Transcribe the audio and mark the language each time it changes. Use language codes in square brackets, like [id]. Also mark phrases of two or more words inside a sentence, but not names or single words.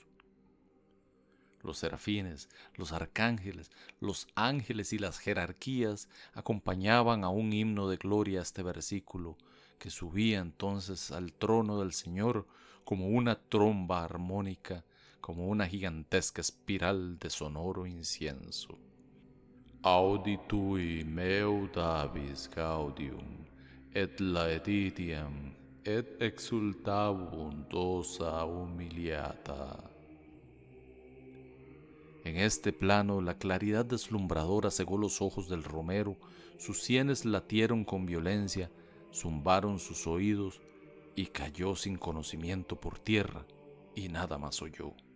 [es] Los serafines, los arcángeles, los ángeles y las jerarquías acompañaban a un himno de gloria a este versículo, que subía entonces al trono del Señor como una tromba armónica, como una gigantesca espiral de sonoro incienso. [la] Audi tui meu dabis gaudium, et laeditiam, et exultabunt ossa humiliata. [es] En este plano la claridad deslumbradora cegó los ojos del romero, sus sienes latieron con violencia, zumbaron sus oídos y cayó sin conocimiento por tierra y nada más oyó.